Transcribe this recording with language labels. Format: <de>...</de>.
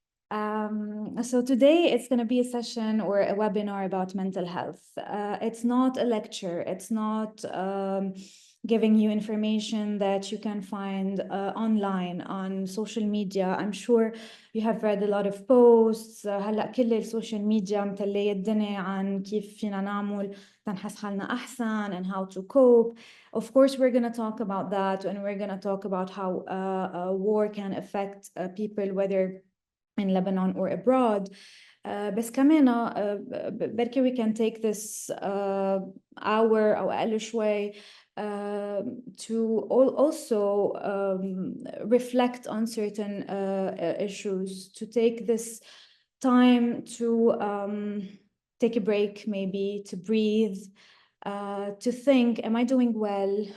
<en>So today it's going to be a session or a webinar about mental health. It's not a lecture. It's not giving you information that you can find online on social media. I'm sure you have read a lot of posts.</en> <ar>هلا كل السوشيال ميديا متلية الدنيا عن كيف فينا نعمل تنحس حالنا أحسن</ar> <en>and how to cope. Of course, we're going to talk about that, and we're going to talk about how war can affect people, whether in Lebanon or abroad.</en> <ar>بس كمان بركي</ar> <en>we can take this hour</en> <ar>أو أقل شوي</ar> <en>to also reflect on certain issues, to take this time to take a break, maybe to breathe, to think, am I doing well?</en>